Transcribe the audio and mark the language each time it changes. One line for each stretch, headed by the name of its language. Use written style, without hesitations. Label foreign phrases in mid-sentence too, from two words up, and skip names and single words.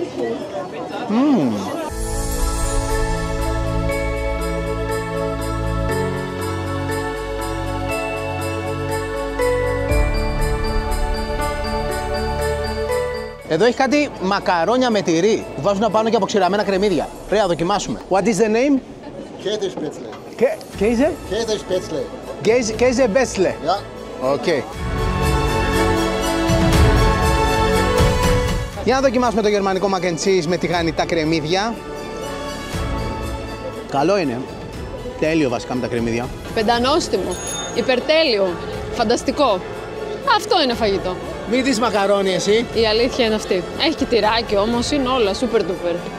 Greek: Εδώ έχει κάτι μακαρόνια με τυρί που βάζουν πάνω και αποξηραμένα κρεμμύδια. Πρέπει να δοκιμάσουμε.
English: What is the name?
German: Käsespätzle. Käse? Käsespätzle. Käsespätzle. Ja.
Greek: Okay. Για να δοκιμάσουμε το γερμανικό
English: mac and cheese
Greek: με τηγανιτά κρεμμύδια. Καλό είναι. Τέλειο βασικά με τα κρεμμύδια. Πεντανόστιμο. Υπερτέλειο. Φανταστικό. Αυτό είναι φαγητό. Μην δεις μακαρόνι εσύ. Η αλήθεια είναι αυτή. Έχει και τυράκι όμως, είναι όλα
English: super duper.